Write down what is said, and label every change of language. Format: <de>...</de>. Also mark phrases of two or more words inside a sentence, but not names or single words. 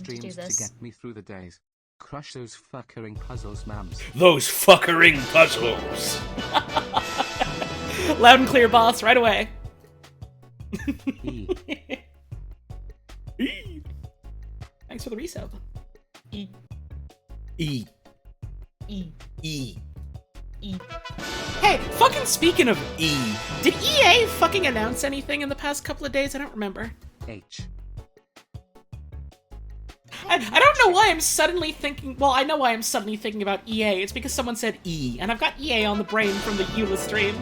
<en>important to do streams to this. get me through the days. Crush those fuckering puzzles, mams. Those fuckering puzzles. Loud and clear, boss, right away. E. E. Thanks for the resub. E. E. E. E. E. Hey, fucking speaking of E, did EA fucking announce anything in the past couple of days? I don't remember. H. I don't know why I'm suddenly thinking... Well, I know why I'm suddenly thinking about EA. It's because someone said E, and I've got EA on the brain from the Eula stream.</en>